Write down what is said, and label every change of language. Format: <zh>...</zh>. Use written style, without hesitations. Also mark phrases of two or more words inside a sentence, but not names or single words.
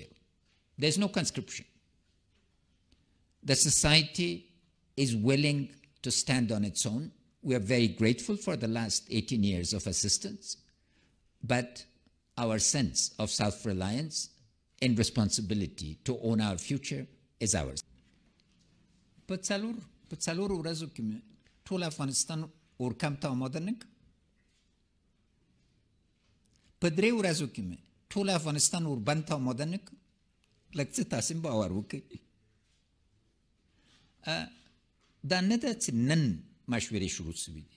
<en>There's no conscription. The society is willing to stand on its own. We are very grateful for the last 18 years of assistance, but our sense of self-reliance and responsibility to own our future is ours.</en> <ps>په څلورو ورځو کې مې ټول افغانستان اورکم ته آماده نه کړ. په 3 ورځو کې مې ټول افغانستان اوربند ته آماده نه کړ. لږ څه تاسې باور وکړئ. دا نه ده چې نن مشورې شروع شوي دي.</ps>